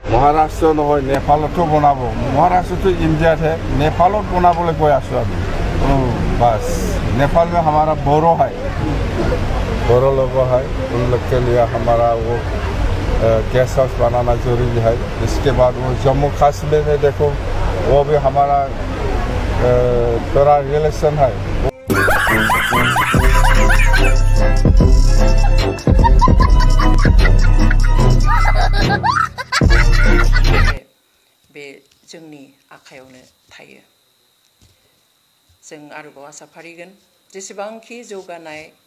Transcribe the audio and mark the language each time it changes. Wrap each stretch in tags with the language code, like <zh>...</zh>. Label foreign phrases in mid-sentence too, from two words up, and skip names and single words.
<as>মহারাষ্ট্র নহয় নেপালতো বনাব</as> <hi>महाराष्ट्र तो इंडिया है नेपाल बनाबले गई आसो अभी बस नेपाल में हमारा बोरो है बोरो लोग है उन लोग के लिए हमारा वो गेस्ट हाउस बनाना जरूरी है इसके बाद वो जम्मू कश्मीर में देखो वो भी हमारा थोड़ा रिलेशन है</hi> <brx>बे जोंनि आखायावनो थायो जों आरोबाव आसा फारिगोन जेसेबांखि जौगानाय</brx>